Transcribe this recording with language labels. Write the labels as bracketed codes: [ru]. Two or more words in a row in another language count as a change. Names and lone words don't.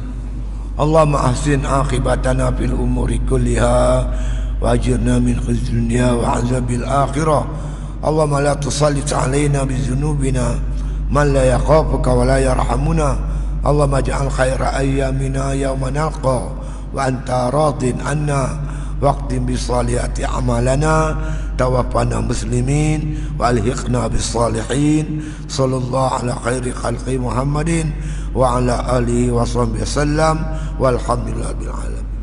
[ar] اللهم أحسن عاقبتنا في الأمور كلها وأجرنا من خزي الدنيا وعذاب الآخرة. اللهم لا تسلط علينا بذنوبنا من لا يخافك ولا يرحمنا. اللهم اجعل خير أيامنا يوم نلقى وأنت راض عنا وقت بصالحات أعمالنا توفنا مسلمين وألحقنا بالصالحين. صلى الله على خير خلق محمد وعلى آله وصحبه وسلم والحمد لله بالعالمين.